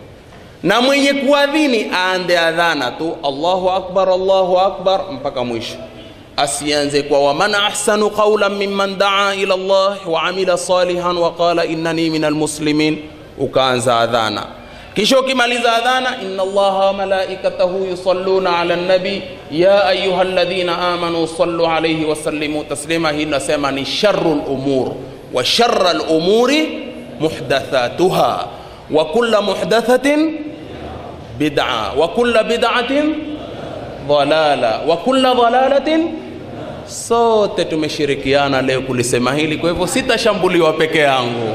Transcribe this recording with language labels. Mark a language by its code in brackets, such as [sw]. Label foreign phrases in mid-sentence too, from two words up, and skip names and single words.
[sw] Na mwenye kuadhini aande adhana tu [ar] الله أكبر [sw] mpaka mwisho. asianze kwa [ar] ومن أحسن قولا ممن دعا إلى الله وعمل صالحا وقال إنني من المسلمين, [sw] ukaanza adhana. Kisha ukimaliza adhana, [ar] إن الله وملائكته يصلون على النبي يا أيها الذين آمنوا صلوا عليه وسلموا تسليما. [sw] Hii nasema ni [ar] شر الأمور وشر الأمور محدثاتها وكل محدثة بدعة وكل بدعة ضلالة وكل ضلالة. [sw] Sote tumeshirikiana leo kulisema hili, kwa hivyo sitashambuliwa peke yangu.